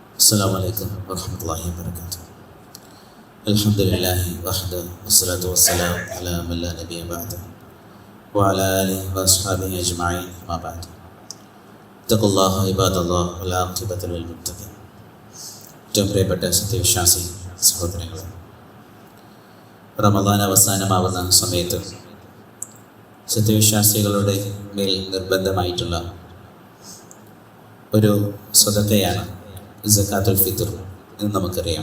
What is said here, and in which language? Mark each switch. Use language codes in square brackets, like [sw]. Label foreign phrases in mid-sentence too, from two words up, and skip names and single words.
[ar] السلام عليكم ورحمة الله وبركاته. الحمد لله وحده والصلاة والسلام على من لا نبي بعده وعلى آله وأصحابه أجمعين ما بعد. اتقوا الله عباد الله والعاقبة للمتقين. [ml] ഏറ്റവും പ്രിയപ്പെട്ട സത്യവിശ്വാസി സഹോദരങ്ങളെ, റമദാൻ അവസാനമാവുന്ന സമയത്ത് സത്യവിശ്വാസികളുടെ മേൽ നിർബന്ധമായിട്ടുള്ള ഒരു സ്വതക്കയാണ് [ar] زكاة الفطر [ml] എന്ന് നമുക്കറിയാം.